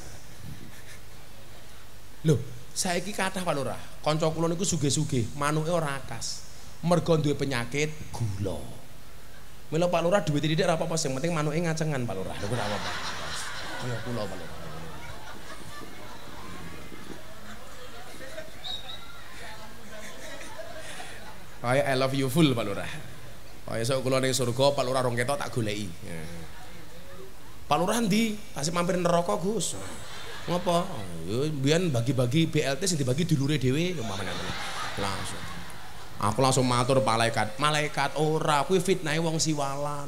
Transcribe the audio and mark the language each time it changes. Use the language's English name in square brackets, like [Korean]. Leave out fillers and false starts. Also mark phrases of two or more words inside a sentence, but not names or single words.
[Javanese] Lho, saiki kathah Pak Lurah, kanca kula niku sugih-sugih, manuke ora akas. Mergo duwe penyakit gula. Mila Pak Lurah duwe titik ora apa-apa, sing penting manuke ngacengan Pak Lurah. Lho ora apa-apa. Kaya kula Pak Lurah. Kaya [English] I love you full [Javanese] Pak Lurah. Kaya sok kula ning surga Pak Lurah rong ketok tak goleki. Pak Lurah ndi? Kasih mampir neraka Gus. Ngopo? Yo mbiyen bagi-bagi BLT sing dibagi dulure dhewe umpamane. Langsung. Aku langsung matur malaikat. Malaikat ora, kuwi fitnahe wong siwalan.